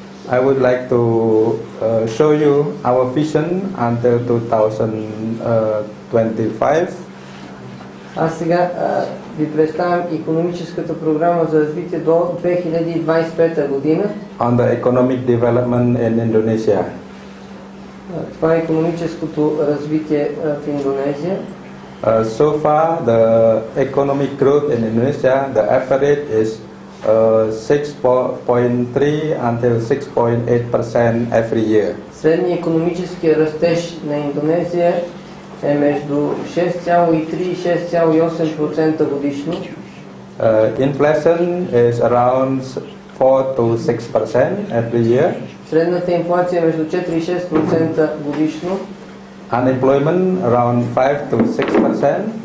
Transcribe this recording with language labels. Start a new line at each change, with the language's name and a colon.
English: I would like to show you our vision until 2025.
Bulgarian: Аз сега ви представям икономическата програма за развитие до 2025 година.
English: On the economic development in Indonesia.
Bulgarian: Това е икономическото развитие в Индонезия.
English: So far, the economic growth in Indonesia, the average is 6.3 until 6.8% every year.
Bulgarian: Средният икономически растеж на Индонезия е между 6,3 и 6,8% годишно.
English: Inflation is around 4 to 6% every year.
Bulgarian: Средната инфлация е между 4 и 6% годишно.
English: Unemployment around 5 to 6%.